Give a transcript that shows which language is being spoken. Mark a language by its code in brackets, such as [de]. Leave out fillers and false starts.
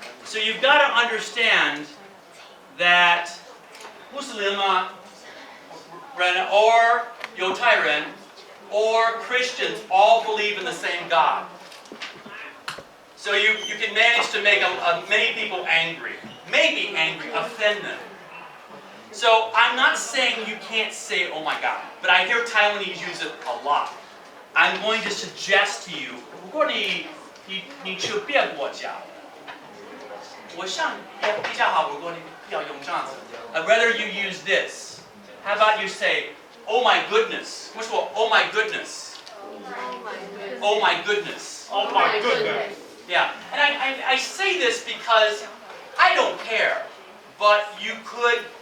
[en] So you've got to understand that Muslim or 犹太人 or Christians all believe in the same God. So you can manage to make many people angry. Maybe angry, offend them. So I'm not saying you can't say, oh my God, but I hear Taiwanese use it a lot. I'm going to suggest to you, [zh] 如果你去别国家，我想也比较好，如果你不要用这样子。 [en] I'd rather you use this. How about you say, oh my goodness? [zh] 我说 [en] oh my goodness. Oh my goodness. Oh my goodness. Yeah, and I say this because I don't care, but you could.